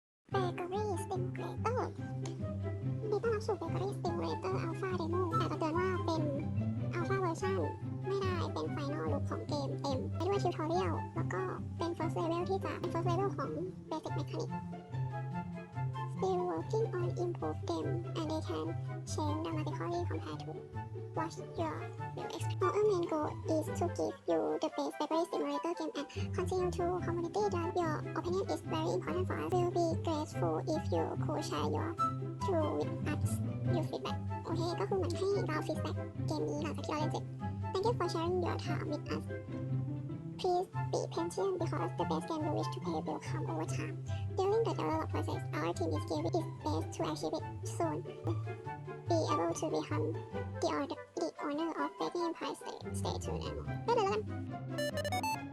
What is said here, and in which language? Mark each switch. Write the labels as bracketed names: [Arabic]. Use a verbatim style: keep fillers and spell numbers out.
[Thai] เบเกอรี่สติงเกรเตอร์ดีต้อนรับสู่เบเกอรี่สติงเกรเตอร์อัลฟาเดโมแต่จะเตือนว่าเป็นอัลฟาเวอร์ชันไม่ได้เป็นไฟนอลลุคของเกมเต็มไปด้วยทิวทอเรียลแล้วก็เป็นเฟิร์สเลเวลที่จะเป็นเฟิร์สเลเวลของเบสิกเมคานิก [English] Still working on improve them and they can change dramatically compared to what your will expect. Our main goal is to give you the best Bakery Simulator game and continue to community drive. Your opinion is very important for us. We'll be grateful if you could share your true with us. Your feedback. [Thai] โอเคก็คือเหมือนให้เราฟีดแบ็กเกมนี้หลังจากที่เราเล่นเสร็จ [English] Thank you for sharing your time with us. Please be patient because the best game you wish to play will come over time. During the development process, our team is giving its best to achieve it soon. Be able to become the order, the owner of the game prize. Stay tuned and more. [Thai] ได้เลยแล้วกัน